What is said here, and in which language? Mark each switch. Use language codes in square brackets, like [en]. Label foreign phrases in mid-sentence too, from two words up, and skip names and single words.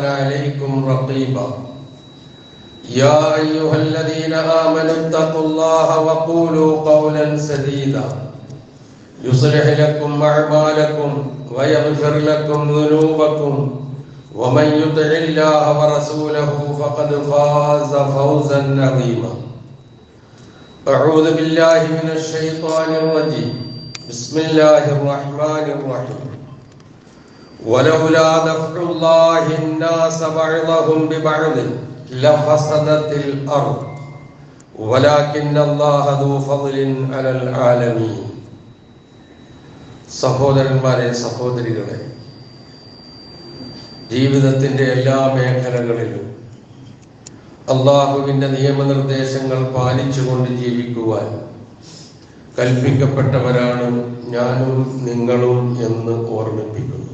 [ar] عليكم رقيبا يا أيها الذين آمنوا اتقوا الله وقولوا قولا سديدا يصلح لكم أعمالكم ويغفر لكم ذنوبكم ومن يطع الله ورسوله فقد فاز فوزا عظيما أعوذ بالله من الشيطان الرجيم بسم الله الرحمن الرحيم ولولا دفع الله الناس بعضهم ببعض لفسدت الأرض ولكن الله ذو فضل على العالمين [ml] സഹോദരന്മാരെ സഹോദരികളെ, ജീവിതത്തിന്റെ എല്ലാ മേഖലകളിലും അള്ളാഹുവിന്റെ നിയമനിർദ്ദേശങ്ങൾ പാലിച്ചുകൊണ്ട് ജീവിക്കുവാൻ കൽപ്പിക്കപ്പെട്ടവരാണ് ഞാനും നിങ്ങളും എന്ന് ഓർമ്മിപ്പിക്കുന്നു.